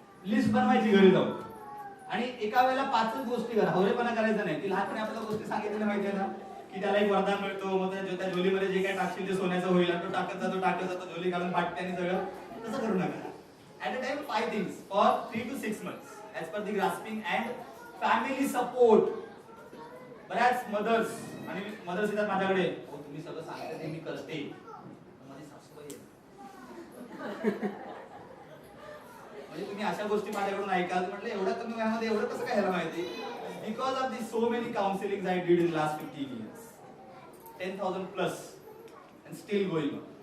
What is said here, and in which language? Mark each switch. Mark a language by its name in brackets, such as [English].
[Marathi] List बनवायची घरी जाऊन, आणि एका वेळेला 5च गोष्टी करा. हवरेपणा करायचा नाही. ती लहानपणी आपल्याला गोष्टी सांगितलेल्या माहितीये ना, की त्याला एक वरदान मिळतो, मग त्या झोलीमध्ये जे काही टाकशील ते सोन्याचं होईल, आणि तो टाकत जातो, झोली घालून फाटते आणि सगळं. तसं करू नका. [English] At a time 5 things for 3 to 6 months as per the grasping and family support. [Marathi] बऱ्याच मदर्स आणि मदर्स येतात माझ्याकडे, हो तुम्ही सगळं सांगते ते मी करते, माझी सासूबाई आहे. म्हणजे तुम्ही अशा गोष्टी माझ्याकडून ऐकाल. म्हटलं एवढ्या कमी वयामध्ये एवढं कसं काय ह्याला माहिती? [English] Because of the so many counselling I did in last 15 years, 10,000 plus, and still going.